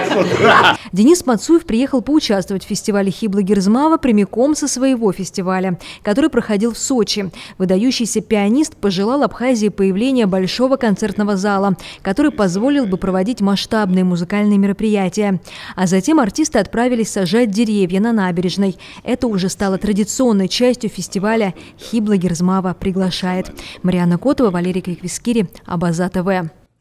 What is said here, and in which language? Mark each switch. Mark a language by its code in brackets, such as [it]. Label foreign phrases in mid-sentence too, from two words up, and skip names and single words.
[ru] Денис Мацуев приехал поучаствовать в фестивале Хибла-Герзмава прямиком со своего фестиваля, который проходил в Сочи. Выдающийся пианист пожелал Абхазии появления большого концертного зала, который позволил бы проводить масштабные музыкальные мероприятия. А затем артисты отправились сажать деревья на набережной. Это уже стало традиционной частью фестиваля Хибла-Герзмава приглашает. Марианна Котова, Валерий Квиквискири, Абаза ТВ.